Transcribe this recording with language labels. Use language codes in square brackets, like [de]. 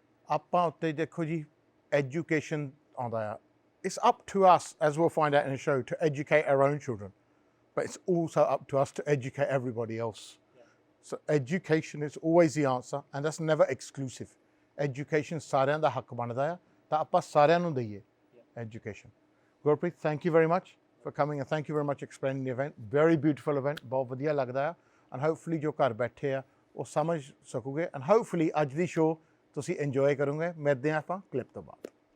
[pa] ਆਪਾਂ ਉੱਤੇ ਦੇਖੋ ਜੀ education ਆਉਂਦਾ ਆ [en] it's up to us, as we'll find out in the show, to educate our own children, but it's also up to us to educate everybody else. So education is always the answer, and that's never exclusive. [pa] Education ਸਾਰਿਆਂ ਦਾ ਹੱਕ ਬਣਦਾ ਆ ਤਾਂ ਆਪਾਂ ਸਾਰਿਆਂ ਨੂੰ ਦਈਏ education. [en] Gurpreet, thank you very much for coming, and thank you very much explaining the event. Very beautiful event, [pa] ਬਹੁਤ ਵਧੀਆ ਲੱਗਦਾ ਆ, [en] and hopefully [pa] ਜੋ ਘਰ ਬੈਠੇ ਆ ਉਹ ਸਮਝ ਸਕੋਗੇ, and hopefully ਅੱਜ ਦੀ ਸ਼ੋਅ ਤੁਸੀਂ ਇੰਜੋਏ ਕਰੋਗੇ। ਮਿਲਦੇ ਹਾਂ ਆਪਾਂ ਕਲਿੱਪ ਤੋਂ ਬਾਅਦ।